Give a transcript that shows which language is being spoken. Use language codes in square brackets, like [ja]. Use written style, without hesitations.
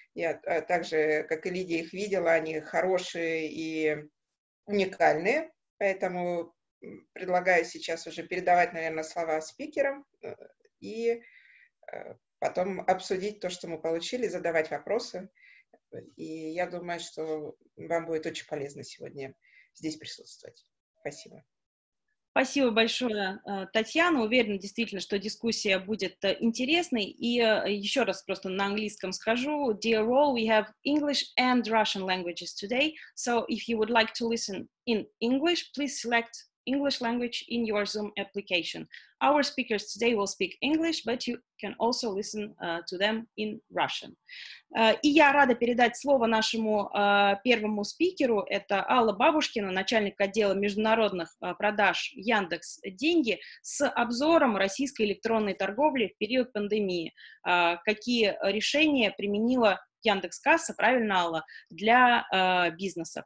[ru] Я также, как и Лидия, их видела, они хорошие и уникальные, поэтому предлагаю сейчас уже передавать, наверное, слова спикерам и потом обсудить то, что мы получили, задавать вопросы. И я думаю, что вам будет очень полезно сегодня здесь присутствовать. Спасибо. Спасибо большое, Татьяна. Уверена действительно, что дискуссия будет интересной. И еще раз просто на английском скажу. [en] Dear all, we have English and Russian languages today. So if you would like to listen in English, please select English language in your Zoom application. Our speakers today will speak English, but you can also listen to them in Russian. [ru] И я рада передать слово нашему первому спикеру. Это Алла Бабушкина, начальник отдела международных продаж Яндекс Деньги, с обзором российской электронной торговли в период пандемии. Какие решения применила Яндекс.Касса, правильно, Алла, для бизнеса.